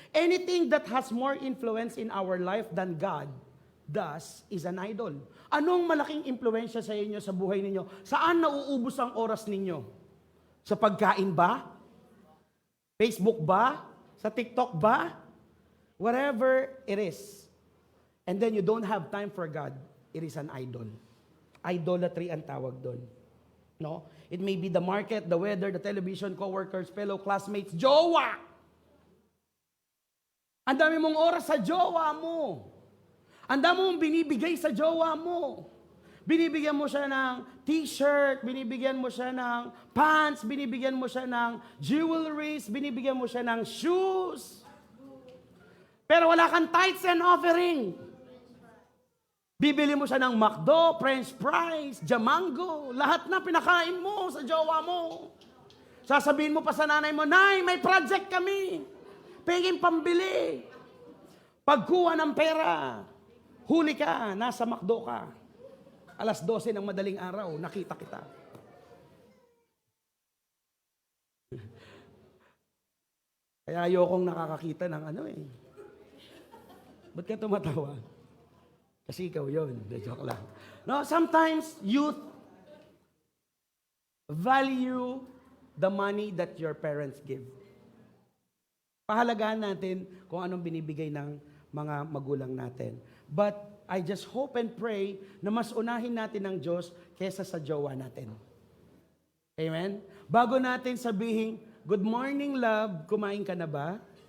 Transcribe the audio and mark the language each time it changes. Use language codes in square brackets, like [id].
[en] Anything that has more influence in our life than God does is an idol. [tl] Anong malaking impluensya sa inyo, sa buhay ninyo? Saan nauubos ang oras ninyo? Sa pagkain ba? Facebook ba? Sa TikTok ba? [en] Whatever it is. And then you don't have time for God, it is an idol. [tl] Idolatry ang tawag doon. No? [en] It may be the market, the weather, the television, coworkers, fellow classmates, jowa! [tl] Ang dami mong oras sa jowa mo. Ang dami mong binibigay sa jowa mo. Binibigyan mo siya ng t-shirt, binibigyan mo siya ng pants, binibigyan mo siya ng jewelries, binibigyan mo siya ng shoes. Pero wala kang [en] tithes and offering. [tl] Bibili mo siya ng McDo, French fries, Jamango, lahat na pinakain mo sa jowa mo. Sasabihin mo pa sa nanay mo, Nay, may project kami. Pengin pambili. Pagkuha ng pera, huli ka, nasa McDo ka. Alas 12 ng madaling araw, nakita kita. Kaya ayokong nakakakita ng ano eh. Ba't ka tumatawa? Kasi ikaw yun. Joke lang. [en] No, sometimes youth value the money that your parents give. [tl] Pahalagaan natin kung anong binibigay ng mga magulang natin. [en] But I just hope and pray [tl] na mas unahin natin ang Diyos kesa sa jowa natin. Amen? Bago natin sabihin, [en] good morning, love, [tl] kumain ka na ba?